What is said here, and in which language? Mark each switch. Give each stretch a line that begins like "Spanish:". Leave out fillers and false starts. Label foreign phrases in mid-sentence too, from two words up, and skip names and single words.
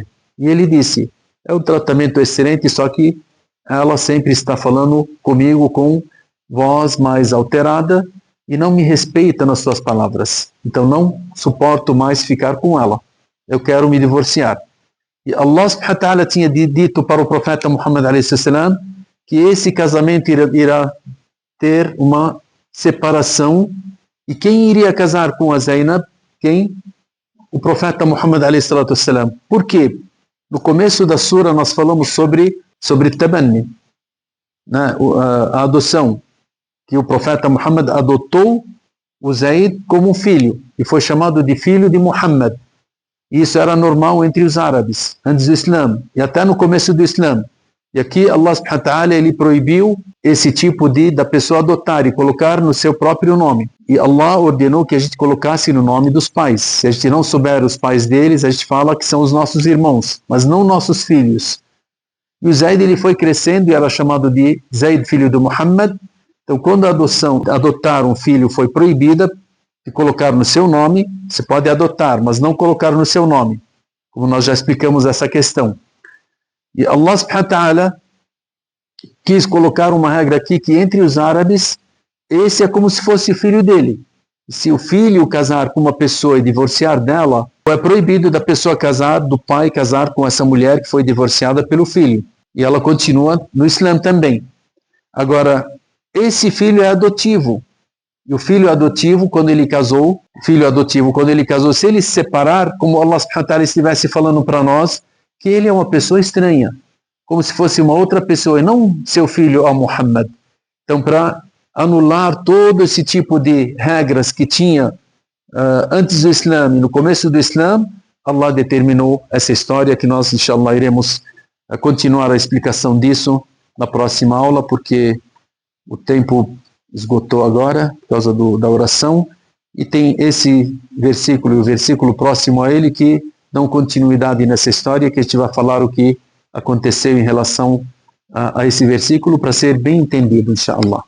Portuguese: E ele disse: é um tratamento excelente, só que ela sempre está falando comigo com voz mais alterada e não me respeita nas suas palavras. Então não suporto mais ficar com ela. Eu quero me divorciar. E
Arabic: الله سبحانه وتعالى
Portuguese: tinha dito para o profeta Muhammad a.s. que esse casamento irá ter uma separação. E quem iria casar com a Zainab? Quem? O profeta Muhammad a.s. Por quê? No começo da sura nós falamos sobre tabanni, né? A adoção, que o profeta Muhammad adotou o Zayd como um filho e foi chamado de filho de Muhammad. Isso era normal entre os árabes antes do Islã e até no começo do Islã. E aqui
Arabic: الله سبحانه وتعالى
Portuguese: ele proibiu esse tipo da pessoa adotar e colocar no seu próprio nome. E Allah ordenou que a gente colocasse no nome dos pais. Se a gente não souber os pais deles, a gente fala que são os nossos irmãos, mas não nossos filhos. E o Zayd ele foi crescendo e era chamado de Zayd, filho de Muhammad. Então, quando a adotar um filho foi proibida, de colocar no seu nome, você pode adotar, mas não colocar no seu nome, como nós já explicamos essa questão. E
Arabic: الله سبحانه وتعالى
Portuguese: quis colocar uma regra aqui que entre os árabes, esse é como se fosse filho dele. Se o filho casar com uma pessoa e divorciar dela, é proibido da pessoa casar, do pai casar com essa mulher que foi divorciada pelo filho. E ela continua no Islã também. Agora, esse filho é adotivo. E o filho adotivo, quando ele casou, se ele se separar, como
Arabic: الله سبحانه وتعالى
Portuguese: estivesse falando para nós, que ele é uma pessoa estranha, como se fosse uma outra pessoa, e não seu filho, a Muhammad. Então, para anular todo esse tipo de regras que tinha antes do Islã e no começo do Islã, Allah determinou essa história que nós, inshallah, iremos continuar a explicação disso na próxima aula, porque o tempo esgotou agora, por causa da oração, e tem esse versículo e o versículo próximo a ele que dão continuidade nessa história, que a gente vai falar o que aconteceu em relação a esse versículo para ser bem entendido, inshallah.